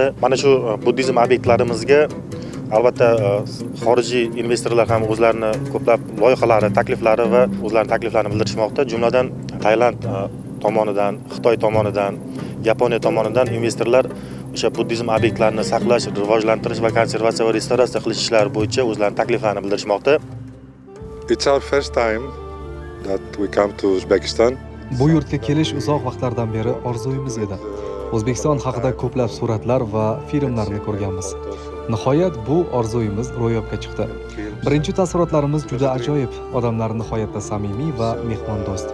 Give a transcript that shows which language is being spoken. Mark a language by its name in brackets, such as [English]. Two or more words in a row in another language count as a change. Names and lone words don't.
[Uzbek] Mana shu buddizm obyektlarimizga albatta xorijiy investorlar ham o'zlarini ko'plab loyihalari, takliflari va o'zlarining takliflarini bildirishmoqda. Jumladan Tailand tomonidan, Xitoy tomonidan, Yaponiya tomonidan investorlar o'sha buddizm obyektlarini saqlash, rivojlantirish va konservatsiya va restavratsiya qilish ishlari bo'yicha o'zlarining takliflarini bildirishmoqda. [English] It's our first time that we come to Uzbekistan. [Uzbek] Bu yurtga kelish uzoq vaqtlardan beri orzuyimiz edi. O'zbekiston haqida ko'plab suratlar va filmlarni ko'rganmiz. Nihoyat bu orzuyimiz ro'yobga chiqdi. Birinchi taassurotlarimiz juda ajoyib, odamlar nihoyatda samimiy va mehmondo'st.